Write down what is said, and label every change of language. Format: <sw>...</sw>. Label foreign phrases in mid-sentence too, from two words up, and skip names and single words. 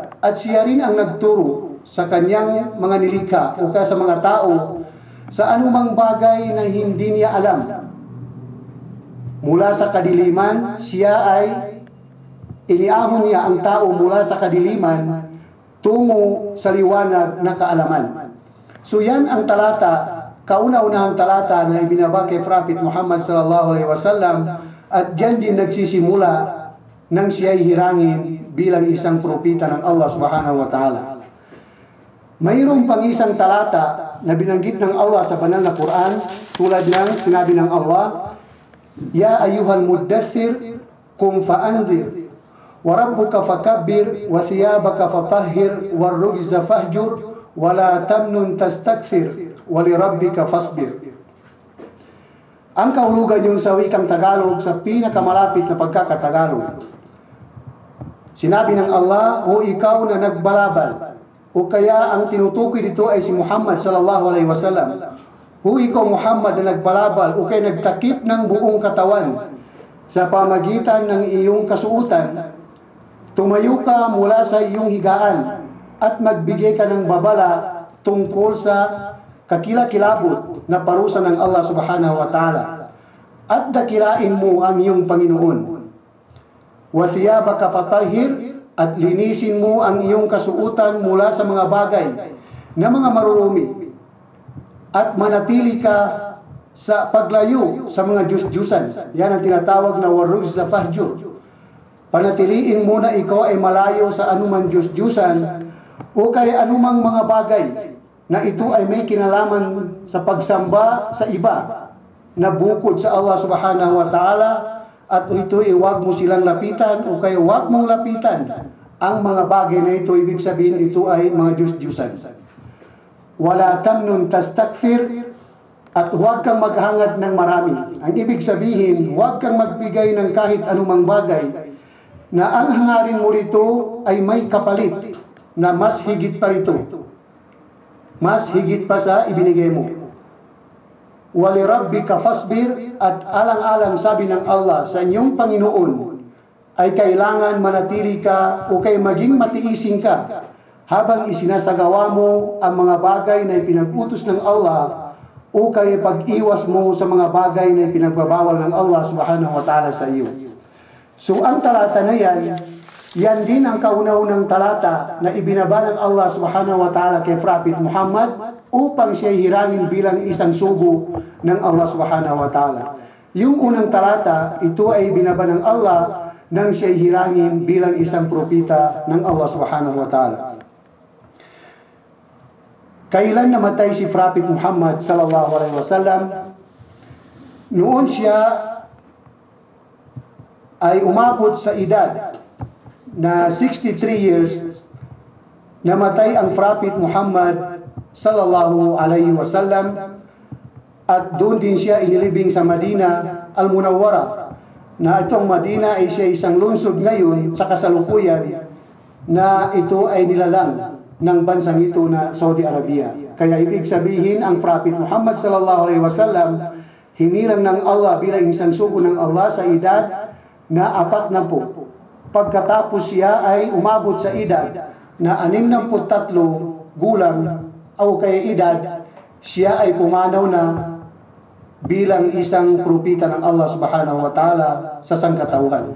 <tl>At siya rin ang nagturo sa kanyang mga nilikha o kaya sa mga tao sa anumang bagay na hindi niya alam. Mula sa kadiliman, siya ay iniahon niya ang tao mula sa kadiliman tungo sa liwanag na kaalaman. So yan ang talata, kauna-unahang talata na ibinaba kay Prophet Muhammad</tl> <ar>صلى الله عليه وسلم,</ar> <tl>at diyan din nagsisimula nang siya'y hirangin bilang isang propeta ng Allah</tl> <ar>سبحانه وتعالى.</ar> <tl>Mayroong pang isang talata na binanggit ng Allah</tl> <ar>sa banal na Quran, tulad ng sinabi ng Allah, يا أيها المدثر قم فأنذر وربك فكبر وثيابك فطهر والرجز فاهجر ولا تمنن تستكثر ولربك فاصبر.</ar> <tl>Ang kahulugan yung sa wikang Tagalog sa pinakamalapit na pagkakatagalog. Sinabi ng Allah, o ikaw na nagbalabal, o kaya ang tinutukoy dito ay si Muhammad</tl> <ar>صلى الله عليه وسلم.</ar> <tl>O ikaw, Muhammad, na nagbalabal o kaya nagtakip ng buong katawan sa pamagitan ng iyong kasuutan, tumayo ka mula sa iyong higaan at magbigay ka ng babala tungkol sa kakilakilabot na parusa ng Allah</tl> <ar>سبحانه وتعالى,</ar> <tl>at dakilain mo ang iyong Panginoon.</tl> <ar>وثيابك فطهر,</ar> <tl>at linisin mo ang iyong kasuutan mula sa mga bagay na mga marurumi, at manatili ka sa paglayo sa mga Diyos-Diyusan. Yan ang tinatawag na waruj sa fahjur. Panatiliin mo na ikaw ay malayo sa anumang Diyos-Diyusan o kay anumang mga bagay na ito ay may kinalaman sa pagsamba sa iba na bukod sa Allah</tl> <ar>سبحانه وتعالى,</ar> <tl>at ito ay huwag mo silang lapitan o kaya huwag mong lapitan ang mga bagay na ito. Ibig sabihin ito ay mga Diyos-Diyusan.</tl> <ar>ولا تمنن تستكثر,</ar> <tl>at huwag kang maghangad ng marami. Ang ibig sabihin, huwag kang magbigay ng kahit anumang bagay na ang hangarin mo rito ay may kapalit na mas higit pa rito. Mas higit pa sa ibinigay mo.</tl> <ar>ولربك فاصبر,</ar> <tl>at alang-alang sabi ng Allah sa inyong Panginoon ay kailangan manatili ka o kay maging matiisin ka habang isinasagawa mo ang mga bagay na ipinag-utos ng Allah o kay pag-iwas mo sa mga bagay na ipinagbabawal ng Allah</tl> <ar>سبحانه وتعالى</ar> <tl>sa iyo. So ang talata na yan din ang kauna-unang talata na ibinaba ng Allah</tl> <ar>سبحانه وتعالى</ar> <tl>kay Prophet Muhammad upang siya hirangin bilang isang sugo ng Allah</tl> <ar>سبحانه وتعالى.</ar> <tl>Yung unang talata, ito ay binaba ng Allah nang siya hirangin bilang isang propeta ng Allah</tl> <ar>سبحانه وتعالى.</ar> <tl>Kailan namatay si Prophet Muhammad</tl> <ar>صلى الله عليه وسلم?</ar> <tl>Noon siya ay umabot sa edad na 63 years, namatay ang Prophet Muhammad</tl> <ar>صلى الله عليه وسلم,</ar> <tl>at doon din siya inilibing sa Madina al-Munawwara, na itong Madina ay siya isang lungsod ngayon sa kasalukuyan na ito ay nilalang ng bansang ito na Saudi Arabia. Kaya ibig sabihin, ang Prophet Muhammad</tl> <ar>صلى الله عليه وسلم</ar> <tl>hinilang ng Allah bilang isang sugo ng Allah sa edad na 40. Pagkatapos siya ay umabot sa edad na 63 gulang o kaya edad, siya ay pumanaw na bilang isang propeta ng Allah</tl> <ar>سبحانه وتعالى</ar> <tl>sa sangkatauhan.</tl>